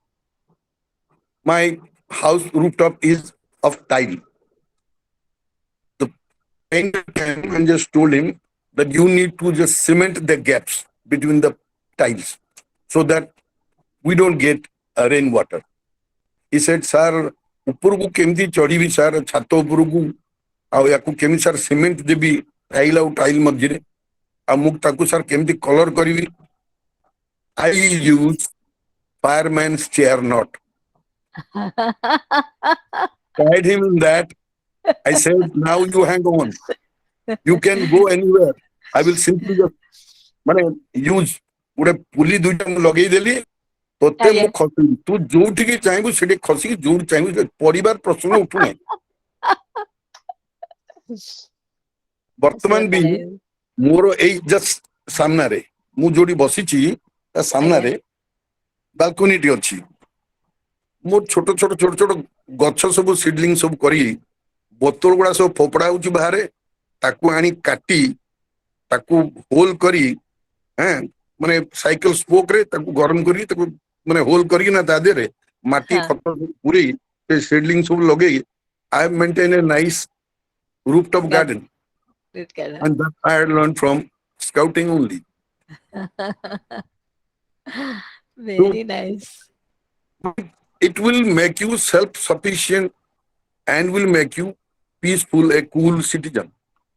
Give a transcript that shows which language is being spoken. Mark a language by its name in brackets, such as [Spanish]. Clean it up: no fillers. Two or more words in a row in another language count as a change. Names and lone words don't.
[English] My house rooftop is of tile. The painter came and just told him that you need to just cement the gaps between the tiles so that we don't get rainwater. He said, sir, [Odia] ଉପରକୁ କେମିତି ଚଢିବି ସାର୍ ଛାତ ଉପରକୁ ଆଉ ୟାକୁ କେମିତି ସାର୍ ସିମେଣ୍ଟ ଦେବି ଟାଇଲ ଆଉ ଟାଇଲ ମଝିରେ ଆଉ ମୁଁ ତାକୁ ସାର୍ କେମିତି କଲର କରିବି [English] I use fireman's chair knot. Tied him in that. I said, now you hang on. You can go anywhere. I will simply just [Odia] ମାନେ ୟୁଜ ଗୋଟେ ପୁଲି ଦୁଇଟା ମୁଁ ଲଗେଇଦେଲି ତୋତେ ମୁଁ [English] Yes. [Odia] ଖସିବି ତୁ ଯୋଉଠିକି ଚାହିଁବୁ ସେଠି ଖସିକି ଯୋଉଠି ଚାହିଁବୁ ପଡିବାର ପ୍ରଶ୍ନ ଉଠୁନାହିଁ ବର୍ତ୍ତମାନ [English] So [Odia] ବି [English] nice. [Odia] ମୋର ଏଇ ଜଷ୍ଟ ସାମ୍ନାରେ ମୁଁ ଯୋଉଠି ବସିଛି ତା ସାମ୍ନାରେ ବାଲକୋନିଟି ଅଛି ମୋର ଛୋଟ ଛୋଟ ଛୋଟ ଛୋଟ ଗଛ ସବୁ ସିଡଲିଂ ସବୁ କରି ବୋତଲ ଗୁଡା ସବୁ ଫୋପଡା ହଉଛି ବାହାରେ ତାକୁ ଆଣି କାଟି ତାକୁ ହୋଲ କରି ମାନେ [English] cycle spoke [Odia] ରେ ତାକୁ ଗରମ କରି ତାକୁ ମାନେ ହୋଲ କରିକି ନା ତା ଦେହରେ ମାଟି Huh. ଖତ ପୁରେଇ ସେ ସିଡଲିଂ ସବୁ ଲଗେଇ [English] I maintain a nice rooftop That garden it can. and that I had learned from scouting only. So Very nice. it will make you self-sufficient and will make you peaceful, a cool citizen.